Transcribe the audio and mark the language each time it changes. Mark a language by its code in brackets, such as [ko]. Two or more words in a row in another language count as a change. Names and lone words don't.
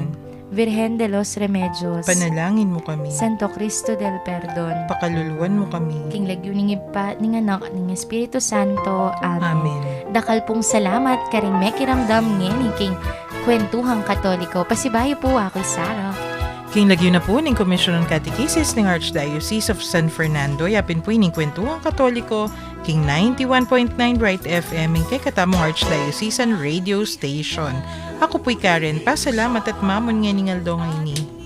[pam] Amen. Virgen de los Remedios, Panalangin mo kami. Santo Cristo del Perdon, Pakaluluwan mo kami. King lagyuning ipa, ning anak, ning Espiritu Santo. Amen. Amen. Dakal pong salamat karing may kiramdam ngeni king Kwentuhang Katoliko. Pasibayo po ako, Sarah. King lagyo na po ng Commission on Catechesis ng Archdiocese of San Fernando. Yapin po ining Kwentuhang Katoliko. King 91.9 Bright FM ng kay katamong Archdiocesan Radio Station. Ako po'y Karen. Pasalamat at mamon nga ningaldo ngayon ni.